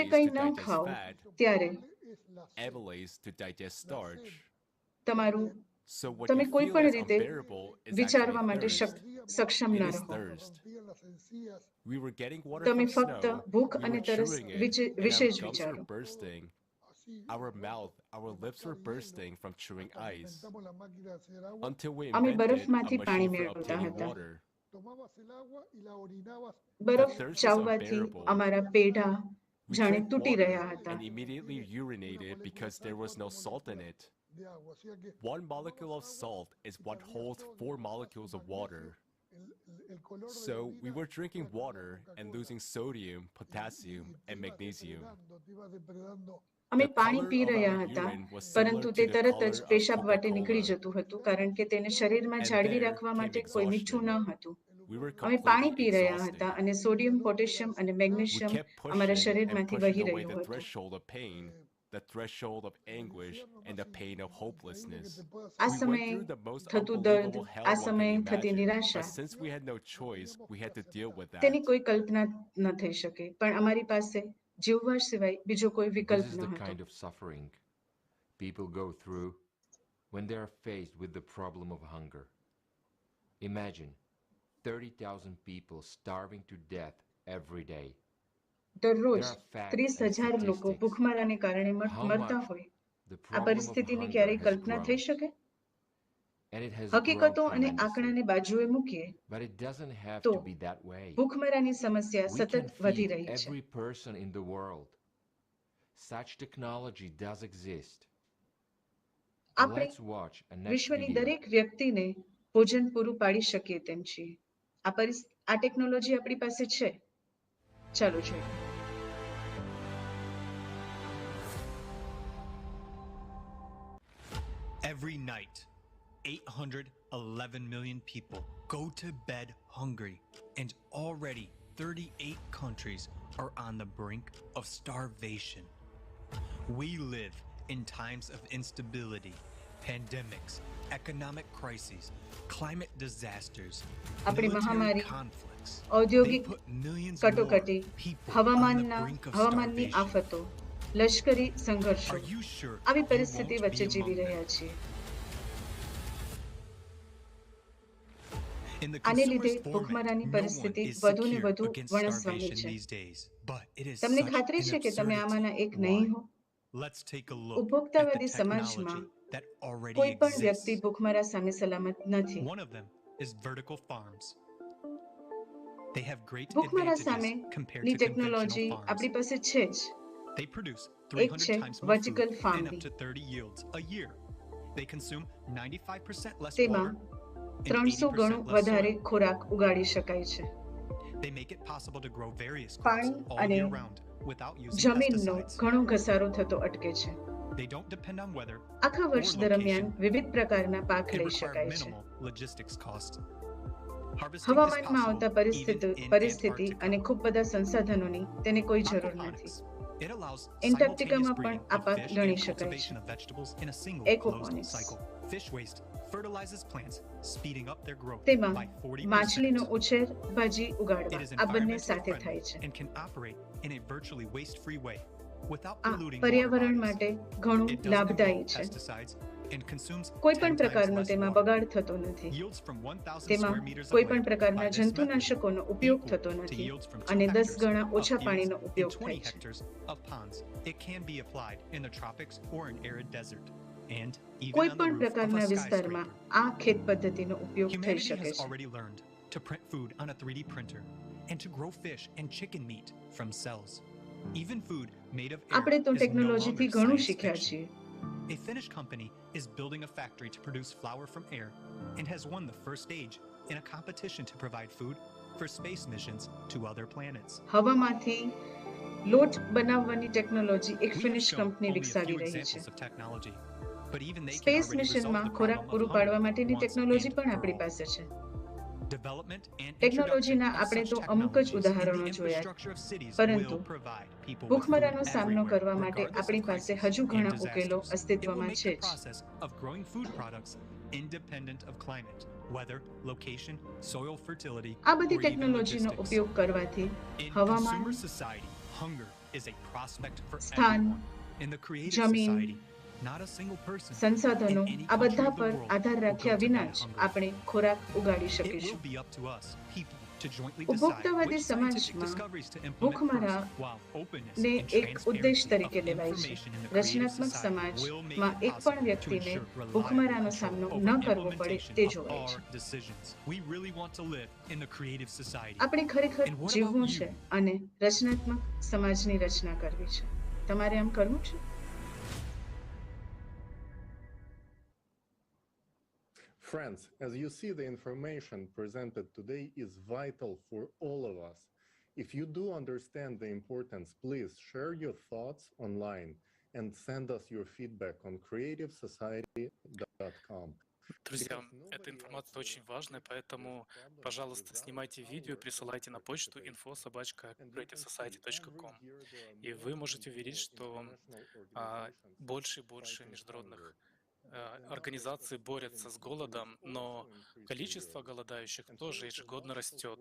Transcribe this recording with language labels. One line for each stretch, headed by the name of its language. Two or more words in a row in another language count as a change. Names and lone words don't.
English: lipase
Gujarati: કંઈ
English: to
Gujarati: ન
English: digest
Gujarati: ખાઓ
English: fat,
Gujarati: ત્યારે
English: amylase to digest starch.
Gujarati: તમારું
English: So what
Gujarati: તમે
English: you
Gujarati: કોઈ
English: feel
Gujarati: પણ
English: as
Gujarati: રીતે
English: unbearable is
Gujarati: વિચારવા
English: actually
Gujarati: માટે
English: thirst.
Gujarati: સક્ષમ
English: It
Gujarati: ન
English: is
Gujarati: રહો.
English: thirst. We were getting water
Gujarati: તમે
English: from
Gujarati: ફક્ત
English: snow,
Gujarati: ભૂખ
English: we
Gujarati: અને
English: were
Gujarati: તરસ
English: chewing it, and
Gujarati: વિશે
English: our
Gujarati: જ
English: gums were
Gujarati: વિચારો.
English: bursting. Our mouth, our lips were bursting from chewing ice. Until we
Gujarati: અમે
English: invented
Gujarati: બરફમાંથી
English: a
Gujarati: પાણી
English: machine for
Gujarati: મેળવતા
English: obtaining
Gujarati: હતા.
English: water.
Gujarati: બરફ
English: The thirst is
Gujarati: ચાવવાથી
English: unbearable.
Gujarati: અમારા પેઢા
English: We
Gujarati: જાણે
English: drank
Gujarati: તૂટી
English: water
Gujarati: રહ્યા હતા.
English: and immediately urinated because there was no salt in it. One molecule of salt is what holds 4 molecules of water. So we were drinking water and losing sodium, potassium, and magnesium.
Gujarati: અમે
English: The
Gujarati: પાણી
English: color
Gujarati: પી
English: of
Gujarati: રહ્યા
English: our
Gujarati: હતા,
English: urine was
Gujarati: પરંતુ
English: similar
Gujarati: તે
English: to the
Gujarati: તરત
English: color
Gujarati: જ
English: of
Gujarati: પેશાબ વાટે નીકળી
English: Coca-Cola.
Gujarati: જતું હતું, કારણ કે તેને શરીરમાં
English: And
Gujarati: જાળવી
English: there
Gujarati: રાખવા
English: came
Gujarati: માટે કોઈ મીઠું ન
English: exhaustion.
Gujarati: હતું.
English: We were
Gujarati: અમે પાણી
English: completely
Gujarati: પી રહ્યા
English: exhausted.
Gujarati: હતા અને સોડિયમ, પોટેશિયમ અને
English: We
Gujarati: મેગ્નેશિયમ
English: kept
Gujarati: અમારા
English: pushing and
Gujarati: શરીરમાંથી
English: pushing
Gujarati: વહી
English: away
Gujarati: રહ્યું
English: the
Gujarati: હતું.
English: threshold of pain, the threshold of anguish, and the pain of hopelessness.
Gujarati: આ
English: We went
Gujarati: સમયે
English: through the most
Gujarati: થતું દર્દ,
English: unbelievable hell
Gujarati: આ
English: one could
Gujarati: સમયે થતી
English: imagine.
Gujarati: નિરાશા,
English: But since we had no choice, we had to deal with
Gujarati: તેની
English: that.
Gujarati: કોઈ કલ્પના ન થઈ શકે. પણ અમારી પાસે જીવવા સિવાય બીજો કોઈ
English: This
Gujarati: વિકલ્પ
English: is
Gujarati: ન
English: the
Gujarati: હતો.
English: kind of suffering people go through when they are faced with the problem of hunger. Imagine 30,000 people starving to death every day.
Gujarati: દરરોજ
English: There are facts
Gujarati: 30,000
English: and
Gujarati: લોકો
English: statistics.
Gujarati: ભૂખમરાને કારણે
English: How
Gujarati: મરતા
English: much
Gujarati: હોય.
English: the
Gujarati: આ
English: problem of
Gujarati: પરિસ્થિતિની
English: hunger
Gujarati: ક્યારેય
English: has
Gujarati: કલ્પના
English: grown.
Gujarati: થઈ શકે?
English: And it has
Gujarati: હકીકતો
English: grown
Gujarati: અને
English: tremendously.
Gujarati: આંકડાને બાજુએ મૂકીએ
English: But it doesn't have
Gujarati: તો
English: to be that way.
Gujarati: ભૂખમરાની સમસ્યા
English: We
Gujarati: સતત
English: can
Gujarati: વધી
English: feed
Gujarati: રહી છે.
English: every person in the world. Such technology does exist.
Gujarati: આપણે
English: Let's watch a next
Gujarati: વિશ્વની
English: video.
Gujarati: દરેક વ્યક્તિને ભોજન પૂરું પાડી શકીએ તેમ છીએ. આ ટેકનોલોજી આપણી પાસે છે. ચાલો જોઈએ.
English: Every night, 811 million people go to bed hungry, and already 38 countries are on the brink of starvation. We live in times of instability, pandemics, economic crises, climate disasters,
Gujarati: આપણી
English: military
Gujarati: મહામારી,
English: conflicts.
Gujarati: ઔદ્યોગિક
English: They put millions
Gujarati: કટોકટી,
English: more people on the
Gujarati: હવામાનની
English: brink of
Gujarati: હવામાનની
English: starvation.
Gujarati: આફતો, લશ્કરી સંઘર્ષો,
English: Are you sure
Gujarati: આવી
English: you
Gujarati: પરિસ્થિતિ
English: won't
Gujarati: વચ્ચે
English: be
Gujarati: જીવી
English: among
Gujarati: રહ્યા
English: them?
Gujarati: છીએ.
English: In the
Gujarati: આને લીધે
English: consumer's format,
Gujarati: ભૂખમરાની
English: no one
Gujarati: પરિસ્થિતિ
English: is
Gujarati: વધુ ને
English: secure
Gujarati: વધુ
English: against
Gujarati: વણસવાની
English: starvation
Gujarati: છે.
English: these days, but it is
Gujarati: તમને
English: such
Gujarati: ખાતરી
English: an
Gujarati: છે કે તમે આમાંના એક નહીં
English: absurdity.
Gujarati: હો?
English: Why? Let's take a look at
Gujarati: ઉપભોક્તાવાદી
English: the
Gujarati: સમાજમાં
English: technology that already
Gujarati: કોઈ પણ વ્યક્તિ
English: exists.
Gujarati: ભૂખમરા સામે સલામત નથી.
English: One of them is vertical farms. They have great
Gujarati: ભૂખમરા
English: advantages
Gujarati: સામેની
English: compared to
Gujarati: ટેકનોલોજી
English: conventional
Gujarati: આપણી
English: farms.
Gujarati: પાસે છે જ.
English: They produce
Gujarati: એક
English: 300
Gujarati: છે
English: times more vertical food and farming. up to 30 yields a year. They consume 95% less
Gujarati: તેમાં
English: water and
Gujarati: 300 ગણું
English: 80% less
Gujarati: વધારે
English: soil.
Gujarati: ખોરાક ઉગાડી શકાય છે.
English: They make it possible to grow various crops
Gujarati: પાણી
English: all
Gujarati: અને
English: year round without using
Gujarati: જમીનનો
English: pesticides.
Gujarati: ઘણો ઘસારો થતો અટકે છે.
English: They don't depend on weather
Gujarati: આખા
English: or
Gujarati: વર્ષ દરમિયાન
English: location
Gujarati: વિવિધ પ્રકારના પાક
English: and
Gujarati: લઈ
English: require
Gujarati: શકાય છે.
English: minimal logistics costs. Harvesting is
Gujarati: હવામાનમાં આવતા
English: possible
Gujarati: પરિસ્થિતિ
English: even in
Gujarati: પરિસ્થિતિ
English: Antarctica.
Gujarati: અને ખૂબ બધા સંસાધનોની તેને કોઈ જરૂર નથી.
English: Aquaponics. It allows
Gujarati: એન્ટાર્કટિકામાં
English: simultaneous
Gujarati: પણ
English: breeding
Gujarati: આ
English: of
Gujarati: પાક
English: fish
Gujarati: ગણી
English: and
Gujarati: શકાય છે.
English: cultivation of vegetables in a single closed Aquaponics. cycle. Fish waste fertilizes plants, speeding up their growth
Gujarati: તેમાં
English: by 40%.
Gujarati: માછલીનો ઉછેર, ભાજી
English: It
Gujarati: ઉગાડવા
English: is
Gujarati: આ બંને
English: environmentally
Gujarati: સાથે
English: friendly
Gujarati: થાય છે.
English: and can operate in a virtually waste-free way without
Gujarati: આ
English: polluting water
Gujarati: પર્યાવરણ
English: bodies.
Gujarati: માટે ઘણું
English: It doesn't
Gujarati: લાભદાયી
English: involve
Gujarati: છે.
English: pesticides and consumes
Gujarati: કોઈ
English: 10
Gujarati: પણ
English: times
Gujarati: પ્રકારનો
English: less
Gujarati: તેમાં
English: water.
Gujarati: બગાડ થતો નથી.
English: Yields from 1,000
Gujarati: તેમાં
English: square meters of
Gujarati: કોઈ પણ
English: land
Gujarati: પ્રકારના
English: by this method
Gujarati: જંતુનાશકોનો ઉપયોગ
English: equal
Gujarati: થતો
English: to
Gujarati: નથી
English: yields from 2
Gujarati: અને 10
English: hectares
Gujarati: ગણા
English: of
Gujarati: ઓછા
English: fields
Gujarati: પાણીનો
English: and
Gujarati: ઉપયોગ
English: 20
Gujarati: થાય છે.
English: hectares of ponds. It can be applied in the tropics or an arid desert, and even
Gujarati: કોઈ
English: on the
Gujarati: પણ
English: roof of
Gujarati: પ્રકારના
English: a
Gujarati: વિસ્તારમાં
English: skyscraper.
Gujarati: આ ખેત પદ્ધતિનો ઉપયોગ થઈ
English: Humanity
Gujarati: શકે
English: has
Gujarati: છે.
English: already learned to print food on a 3D printer and to grow fish and chicken meat from cells. Even food made of air
Gujarati: આપણે તો
English: is no
Gujarati: ટેકનોલોજીથી
English: longer
Gujarati: ઘણું
English: science
Gujarati: શીખ્યા
English: fiction.
Gujarati: છીએ.
English: A Finnish company is building a factory to produce flour from air and has won the first stage in a competition to provide food for space missions to other planets.
Gujarati: હવામાંથી લોટ બનાવવાની ટેકનોલોજી એક
English: We have
Gujarati: ફિનિશ
English: shown
Gujarati: કંપની
English: only a
Gujarati: વિકસાવી
English: few
Gujarati: રહી છે.
English: examples of technology, but even they can
Gujarati: સ્પેસ
English: already resolve
Gujarati: મિશનમાં
English: the
Gujarati: ખોરાક
English: problem
Gujarati: પૂરું
English: of
Gujarati: પાડવા
English: hunger
Gujarati: માટેની
English: once
Gujarati: ટેકનોલોજી
English: and
Gujarati: પણ
English: for
Gujarati: આપણી
English: all.
Gujarati: પાસે છે.
English: Development and
Gujarati: ટેકનોલોજીના
English: introduction of
Gujarati: આપણે
English: such
Gujarati: તો અમુક જ
English: technologies in
Gujarati: ઉદાહરણો
English: the
Gujarati: જોયા,
English: infrastructure of cities
Gujarati: પરંતુ
English: will provide people with food
Gujarati: ભૂખમરાનો સામનો
English: everywhere,
Gujarati: કરવા માટે
English: regardless
Gujarati: આપણી
English: of
Gujarati: પાસે
English: crisis
Gujarati: હજુ
English: and
Gujarati: ઘણા ઉકેલો
English: disasters. It will
Gujarati: અસ્તિત્વમાં
English: make
Gujarati: છે
English: the
Gujarati: જ.
English: process of growing food products independent of climate, weather, location, soil fertility,
Gujarati: આ બધી
English: or even
Gujarati: ટેકનોલોજીનો
English: logistics.
Gujarati: ઉપયોગ કરવાથી
English: In
Gujarati: હવામાન,
English: consumer society, hunger is a prospect for
Gujarati: સ્થાન,
English: everyone. In the creative
Gujarati: જમીન,
English: society, not a single person
Gujarati: સંસાધનો
English: in any
Gujarati: આ
English: country
Gujarati: બધા
English: of the
Gujarati: પર
English: world
Gujarati: આધાર
English: will
Gujarati: રાખ્યા
English: go to
Gujarati: વિના
English: bed
Gujarati: જ
English: hungry.
Gujarati: આપણે ખોરાક ઉગાડી
English: It
Gujarati: શકીશું.
English: will be up to us, people, to jointly
Gujarati: ઉપભોક્તાવાદી
English: decide which scientific
Gujarati: સમાજમાં
English: discoveries to implement
Gujarati: ભૂખમરા
English: first, while openness
Gujarati: ને
English: and
Gujarati: એક ઉદ્દેશ
English: transparency
Gujarati: તરીકે
English: of
Gujarati: લેવાય છે.
English: information in the creative
Gujarati: રચનાત્મક
English: society will make
Gujarati: સમાજમાં
English: it
Gujarati: એક પણ
English: possible to
Gujarati: વ્યક્તિને
English: ensure reliable
Gujarati: ભૂખમરાનો
English: control
Gujarati: સામનો
English: over
Gujarati: ન કરવો પડે
English: implementation
Gujarati: તે
English: of
Gujarati: જોવાય
English: our
Gujarati: છે.
English: decisions. We really want to live in the creative society.
Gujarati: આપણે ખરેખર
English: And what
Gujarati: જીવવું
English: about
Gujarati: છે
English: you?
Gujarati: અને રચનાત્મક સમાજની રચના કરવી છે. તમારે આમ કરવું છે?
English: Friends, as you see, the information presented today is vital for all of us. If you do understand the importance, please share your thoughts online and send us your feedback on creativesociety.com.
Russian: Друзья, эта информация очень важная, поэтому, пожалуйста, снимайте видео и присылайте на почту info@creativesociety.com. И вы можете увидеть, что больше и больше международных организаций борются с голодом, но количество голодающих тоже ежегодно растет.